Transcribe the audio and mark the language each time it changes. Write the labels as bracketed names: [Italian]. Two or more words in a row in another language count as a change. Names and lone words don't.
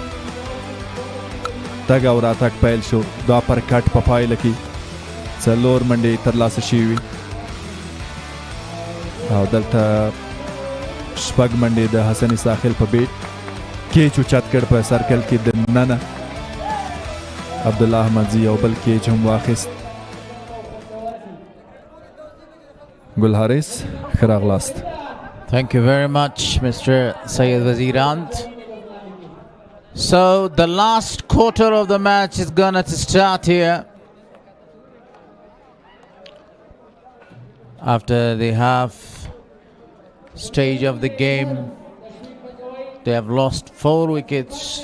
[Pashto] تګ او راتګ پیل شو دا پر کټ په پایله کې 4 منډې ترلاسه شوي وي او دلته 6 منډې د حسن ساحل په بیټ کیچ اوچت کړ په سرکل کې د ننه عبدالله احمدزي یو بل کیچ هم واخیست ګل حارث ښه راغلاست. [English] Thank you very much, Mr. Syed Wazirand. So the last quarter of the match is gonna to start here. After the half stage of the game, they have lost 4 wickets.